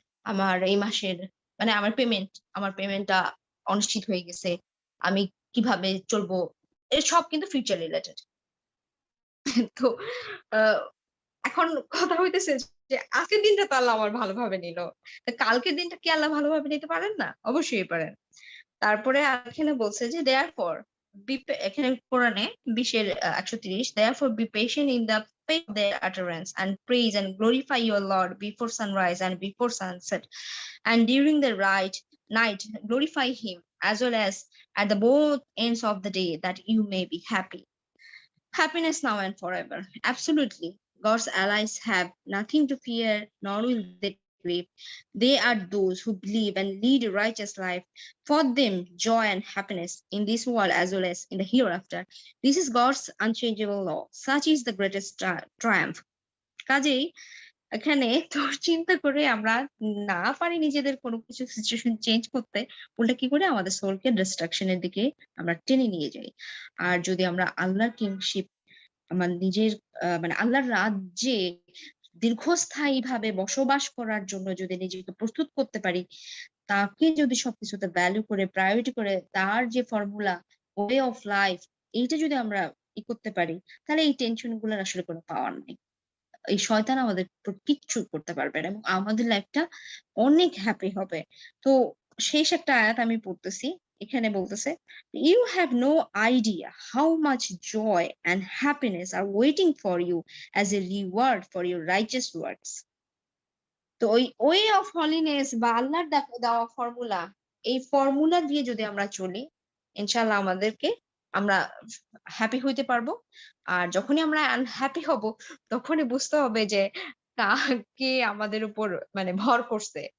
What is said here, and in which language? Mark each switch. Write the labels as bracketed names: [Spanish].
[Bangla] আমার এই মাসের মানে আমার পেমেন্টটা অনিশ্চিত হয়ে গেছে। আমি কিভাবে চলবো? সব কিন্তু ফিউচার রিলেটেড। তো আ এখন কথা হইতেছে যে আজকের দিনটা তো আল্লাহ আমার ভালোভাবে নিল। তো কালকের দিনটা কি আল্লাহ ভালোভাবে নিতে পারেন না? অবশ্যই পারেন। তারপরে এখানে বলছে যে [English] therefore [Bangla] এখানে কোরআনে 20 এর 130 [English] therefore be patient in the face of their utterance and praise and glorify your Lord before sunrise and before sunset and during the right night glorify him as well as at the both ends of the day that you may be happy. Happiness now and forever. Absolutely. God's allies have nothing to fear, nor will they grieve. They are those who believe and lead a righteous life. For them, joy and happiness in this world as well as in the hereafter. This is God's unchangeable law. Such is the greatest triumph. [Bangla] কাজেই এখানে তোর চিন্তা করে আমরা না পারি নিজেদের কোনো কিছু সিচুয়েশন চেঞ্জ করতে, উল্টা কি করে আমাদের সোলকে ডিস্ট্রাকশন এর দিকে আমরা টেনে নিয়ে যাই। আর যদি আমরা আল্লাহর কিংশিপ আমার নিজের মানে আল্লাহর রাজ্যে দীর্ঘস্থায়ীভাবে বসবাস করার জন্য যদি নিজেকে প্রস্তুত করতে পারি, তাকে যদি সবকিছুতে ভ্যালু করে, প্রায়োরিটি করে তার যে ফর্মুলা, ওয়ে অফ লাইফ এইটা যদি আমরা করতে পারি, তাহলে এই টেনশন গুলোর আসলে কোনো পাওয়ার নাই। এই শয়তান আমাদের কিচ্ছু করতে পারবে না এবং আমাদের লাইফটা অনেক হ্যাপি হবে। তো শেষ একটা আয়াত আমি পড়তেছি। এখানে বলতেছে, [English] "You have no idea how much joy and happiness are waiting for you as a reward for your righteous works." [Bangla] তো ওই ওয়ে অফ হলিনেস বা আল্লাহর দেওয়া ফর্মুলা, এই ফর্মুলা দিয়ে যদি আমরা চলি, ইনশাআল্লাহ আমরা হ্যাপি হইতে পারবো। আর যখনই আমরা আনহ্যাপি হব, তখনই বুঝতে হবে যে কে আমাদের উপর মানে ভর করছে।